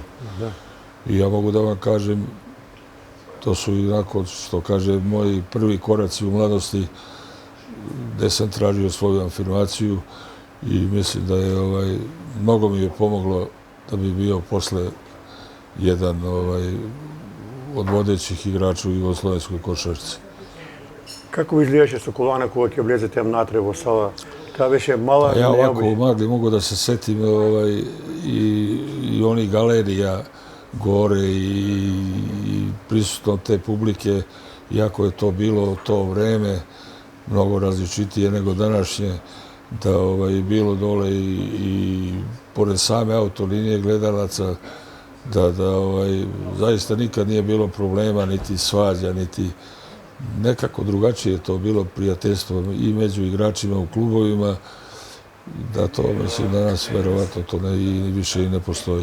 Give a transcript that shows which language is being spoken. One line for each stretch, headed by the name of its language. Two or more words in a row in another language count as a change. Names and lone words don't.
Serbian: I ja mogu da vam kažem, to su inako, što kaže, moji prvi koraci u mladosti gde sam tražio svoju afirmaciju i mislim da je, mnogo mi je pomoglo da bi bio posle jedan od vodećih igrača u jugoslovenskoj košarci.
Macedonian: Kako ви изглеждаше Соколана, кога ќе влезете внатре во сала? Таа беше мала,
Serbian: Ja ovako
Macedonian: необична.
Serbian: mogu da se setim i onih galerija gore i prisutno te publike, iako je to bilo to vreme mnogo različitije nego današnje, da je bilo dole i pored same autolinije gledalaca, da zaista nikad nije bilo problema, niti svađa, niti nekako drugačije je to bilo prijateljstvo i među igračima u klubovima, da to, mislim, danas verovatno to i više i ne postoji.